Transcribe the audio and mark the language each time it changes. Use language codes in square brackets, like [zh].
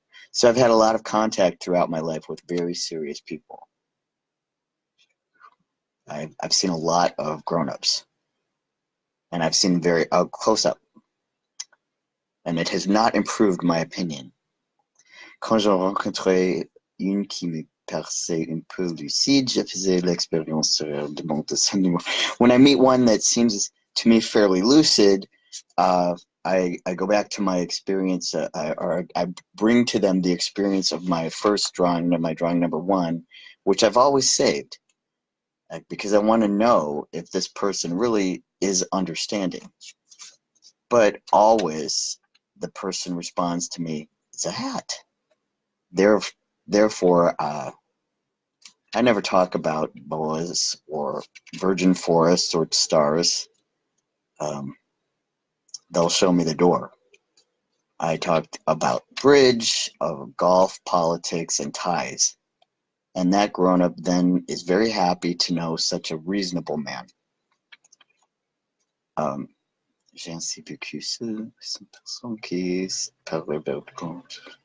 [en] So I've had a lot of contact throughout my life with very serious people. I've seen a lot of grown-ups, and I've seen very close up, and it has not improved my opinion. [fr] Quand j'en rencontrais une qui me paraissait un peu lucide, je faisais l'expérience de mon dessin. [en] When I meet one that seems to me fairly lucid, I go back to my experience, or I bring to them the experience of my first drawing, my drawing number 1, which I've always saved, because I want to know if this person really is understanding. But always the person responds to me, it's a hat. Therefore, I never talk about boas or virgin forests or stars. They'll show me the door. I talked about bridge, golf, politics, and ties. And that grown-up then is very happy to know such a reasonable man. [fr] J'ai ainsi vécu seul, sans personne qui parlait de compte.